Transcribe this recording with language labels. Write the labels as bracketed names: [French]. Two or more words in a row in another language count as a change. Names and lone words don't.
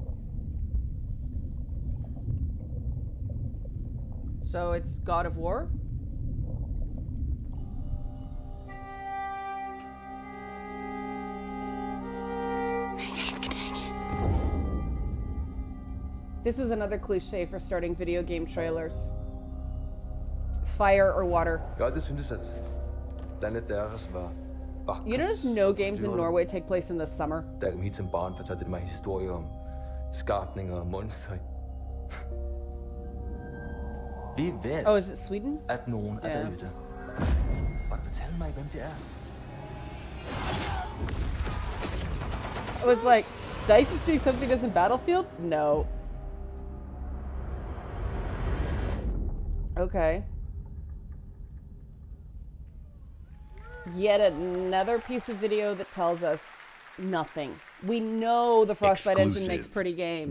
[English] So it's God of War? This is another cliche for starting video game trailers. Fire or water. [Danish] Ja, det syntes at landet deres var [English] You notice no games in Norway take place in the summer? [Danish] Da jeg kom hit som barn, fortalte de mig historier om skabninger og monstre. Vi ved, [English] Oh, is it Sweden? [Danish] at nogen er [English] Yeah. [Danish] derude. Og du fortælle mig, hvem det er? [English] I was like, DICE is doing something as in Battlefield? No. Okay. Yet another piece of video that tells us nothing. We know the Frostbite engine makes pretty games.